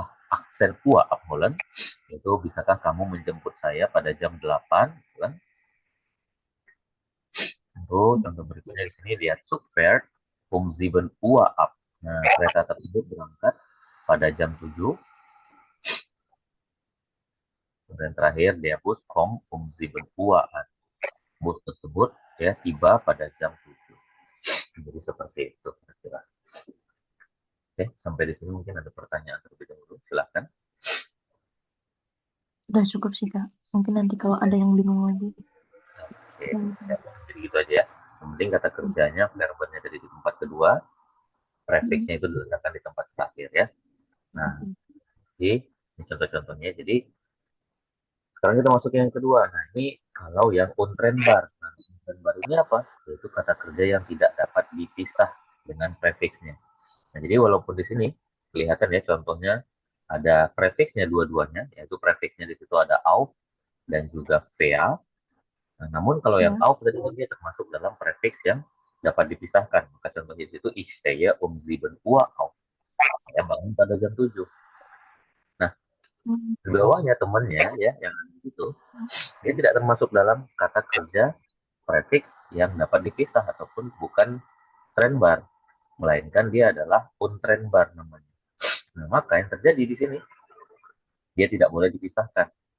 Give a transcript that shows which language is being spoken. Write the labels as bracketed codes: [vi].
[de] aksen Uhr abholen, [id] yaitu bisakah kamu menjemput saya pada jam 8, gitu kan? Terus contoh berikutnya di sini dia [de] Zug fährt um 7 Uhr ab. [id] Nah, kereta tersebut berangkat pada jam 7. Dan terakhir dia [de] Bus kommt um 7 Uhr an. [id] Bus tersebut ya tiba pada jam 7. Jadi seperti itu kira-kira. Oke, sampai di sini mungkin ada pertanyaan terlebih dahulu. Silakan. Udah cukup sih, Kak. Mungkin nanti kalau ada yang bingung lagi. Oke, Hmm. siap. Jadi gitu aja ya. Yang penting kata kerjanya, verbernya dari di tempat kedua, Hmm. prefixnya itu diletakkan di tempat terakhir ya. Nah, jadi ini contoh-contohnya. Jadi sekarang kita masuk yang kedua. Nah, ini kalau yang untrennbar. Nah, untrennbar ini apa? Yaitu kata kerja yang tidak dapat dipisah dengan prefixnya. Nah, jadi walaupun di sini kelihatan ya contohnya ada prefixnya dua-duanya, yaitu prefixnya di situ ada auf dan juga vea. Nah, namun kalau yang Ya. auf tadi dia termasuk dalam prefix yang dapat dipisahkan. Maka contohnya di situ [de] ich stehe um 7 Uhr auf. [id] Saya bangun pada jam 7. Nah, Hmm. di bawahnya temannya ya yang itu dia tidak termasuk dalam kata kerja prefix yang dapat dipisah ataupun bukan trennbar, melainkan dia adalah untrennbar namanya. Nah, maka yang terjadi di sini dia tidak boleh dipisahkan.